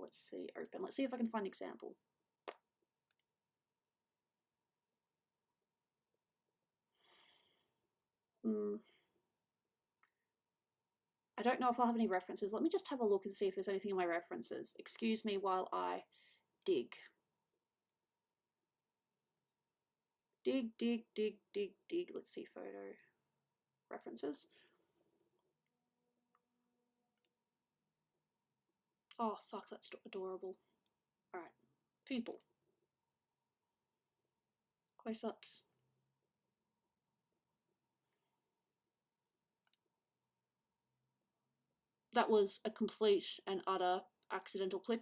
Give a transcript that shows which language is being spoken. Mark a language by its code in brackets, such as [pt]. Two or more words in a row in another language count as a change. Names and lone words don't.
[en] Let's see, open. Let's see if I can find an example. I don't know if I'll have any references. Let me just have a look and see if there's anything in my references. Excuse me while I dig. Dig, dig, dig, dig, dig. Let's see, photo references. Oh, fuck, that's adorable. All right, people. Close-ups. That was a complete and utter accidental click.